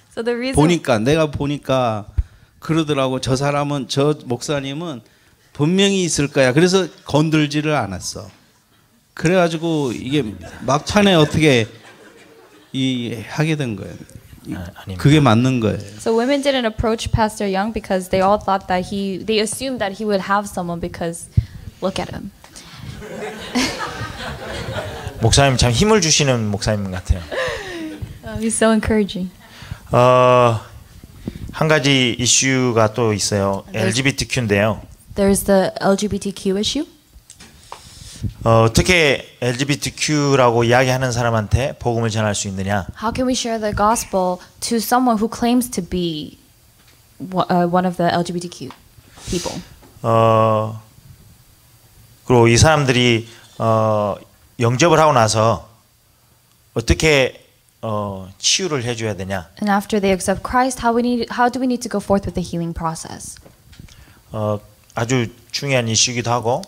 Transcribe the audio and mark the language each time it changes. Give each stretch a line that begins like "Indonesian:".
English: So the reason
Korean: 내가 보니까 그러더라고. 저 사람은 저 목사님은 분명히 있을 거야. 그래서 건들지를 않았어. 그래가지고 이게 막판에 어떻게 하게 된 거예요. 그게 맞는 거예요.
English: So women didn't approach Pastor Young because they all thought that they assumed that he would have someone because look at him.
Korean: 목사님 참 힘을 주시는 목사님 같아요.
English: He's so encouraging.
Korean: 한 가지 이슈가 또 있어요. LGBTQ인데요.
English: There's the LGBTQ issue.
Korean: 어떻게 LGBTQ라고 이야기하는 사람한테 복음을 전할 수 있느냐?
English: How can we share the gospel to someone who claims to be one of the LGBTQ people?
Korean: 그리고 이 사람들이 영접을 하고 나서 어떻게 치유를 해줘야 되냐?
English: And after they accept Christ, how do we need to go forth with the healing process?
Korean: 아주 중요한 이슈이기도 하고